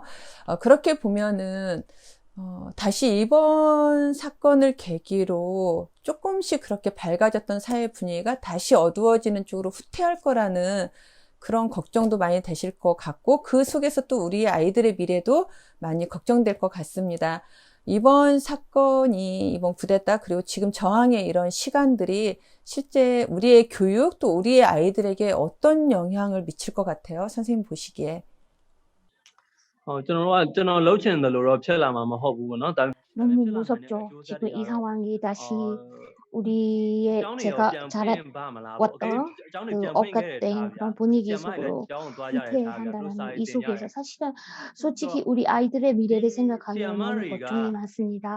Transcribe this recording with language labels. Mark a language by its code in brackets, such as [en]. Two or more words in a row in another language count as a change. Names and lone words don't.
[ko] 그렇게 보면은 다시 이번 사건을 계기로 조금씩 그렇게 밝아졌던 사회 분위기가 다시 어두워지는 쪽으로 후퇴할 거라는 그런 걱정도 많이 되실 것 같고 그 속에서 또 우리 아이들의 미래도 많이 걱정될 것 같습니다. 이번 사건이 이번 쿠데타 그리고 지금 저항의 이런 시간들이 실제 우리의 교육 또 우리의 아이들에게 어떤 영향을 미칠 것 같아요? 선생님 보시기에. [my] ကျွန်တော်လှုပ်ချင်တယ်လို့တော့ဖြစ်လာမှာမဟုတ်ဘူးပေါ့နော်ဒါ [ko] 너무 무섭죠. 지금 이 상황이 다시 우리의 제가 자라왔던 그 억압된 그런 분위기 속으로 후퇴한다는 이 속에서 사실은 솔직히 우리 아이들의 미래를 생각하면 너무 걱정이 많습니다.